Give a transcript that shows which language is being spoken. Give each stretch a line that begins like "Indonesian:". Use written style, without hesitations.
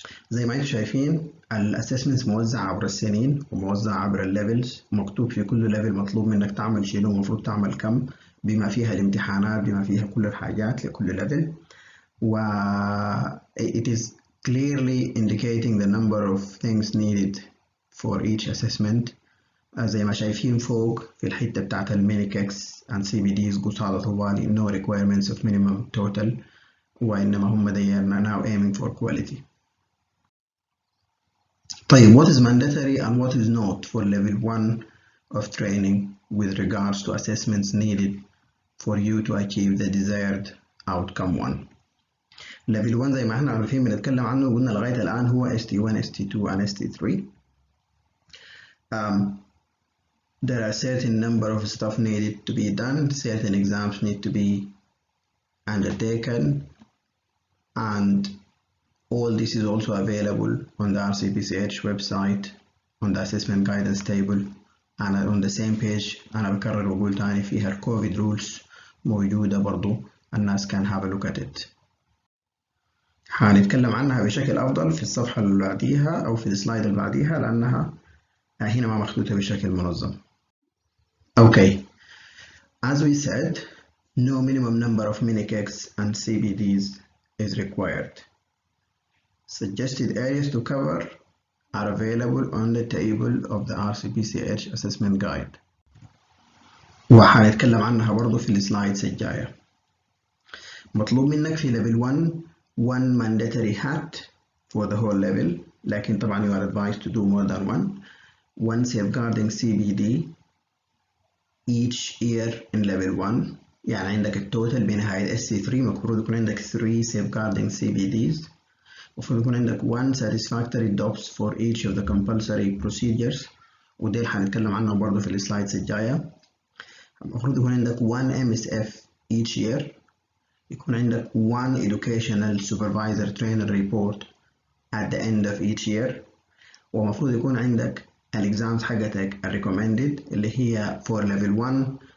Arabic: زي ما انتم شايفين الاسسمنتس موزعة عبر السنين وموزعة عبر الليفلز، مكتوب في كل ليفل مطلوب منك تعمل شنو ومفروض تعمل كم، بما فيها الامتحانات بما فيها كل الحاجات لكل ليفل.
English: و it is clearly indicating the number of things needed for each assessment.
Arabic: زي ما شايفين فوق في الحتة بتاعت الميني كيكس and CBDs قصادة طوالي no requirements of minimum total، وإنما هم
English: they are now aiming for quality. طيب what is mandatory and what is not for level 1 of training with regards to assessments needed for you to achieve the desired outcome 1.
Arabic: level 1 زي ما احنا عارفين بنتكلم عنه قلنا لغاية الآن هو ST1 ST2 and ST3.
English: There are certain number of stuff needed to be done, certain exams need to be undertaken, and all this is also available on the RCPCH website on the assessment guidance table and on the same page.
Arabic: أنا بكرر وأقول تاني فيها الكوفيد rules موجودة برضو
English: الناس can have a look at it.
Arabic: هنتكلم عنها بشكل أفضل في الصفحة اللي بعديها أو في السلايد اللي بعديها لأنها هنا ما مخطوطة بشكل منظم.
English: Okay, as we said, no minimum number of mini cakes and CBDs is required. Suggested areas to cover are available on the table of the RCPCH assessment guide.
Arabic: وهنتكلم عنها برضو في السلايدز الجاية.
English: مطلوب منك في level 1 mandatory hat for the whole level،
Arabic: لكن طبعا
English: you are advised to do more than one safeguarding CBD each year in level 1.
Arabic: يعني عندك التوتال بنهاية SC3 المفروض يكون عندك 3 safeguarding CBDs، المفروض يكون عندك 1 satisfactory DOPS
English: for each of the compulsory procedures،
Arabic: وديل هنتكلم عنهم برضه في السلايدز الجاية. المفروض يكون عندك 1 MSF each year، يكون عندك 1 educational supervisor trainer report
English: at the end of each year،
Arabic: ومفروض يكون عندك الإكزامز حقتك recommended اللي هي for level 1.